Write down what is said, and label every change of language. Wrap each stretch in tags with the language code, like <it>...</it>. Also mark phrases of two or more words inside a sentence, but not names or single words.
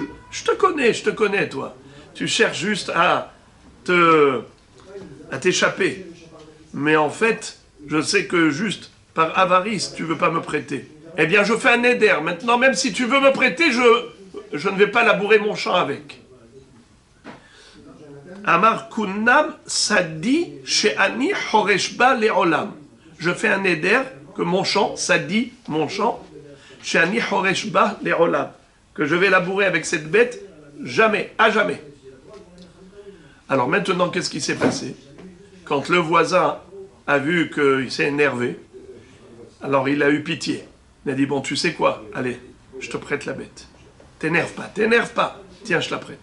<fr>Je te connais, toi. Tu cherches juste à t'échapper. Mais en fait, je sais que juste par avarice, tu ne veux pas me prêter. Eh bien, je fais un éder. Maintenant, même si tu veux me prêter, je ne vais pas labourer mon champ avec.</fr> <he>אמר קונם שדי שאני חורש בה לעולם.</he> <fr>Je fais un éder que mon champ, sadi, mon champ,</fr> <he>שאני חורש בה לעולם,</he> <fr>que je vais labourer avec cette bête jamais, à jamais. Alors maintenant, qu'est-ce qui s'est passé? Quand le voisin a vu qu'il s'est énervé, alors il a eu pitié. Il a dit, bon, tu sais quoi? Allez, je te prête la bête. T'énerve pas, Tiens, je la prête.</fr>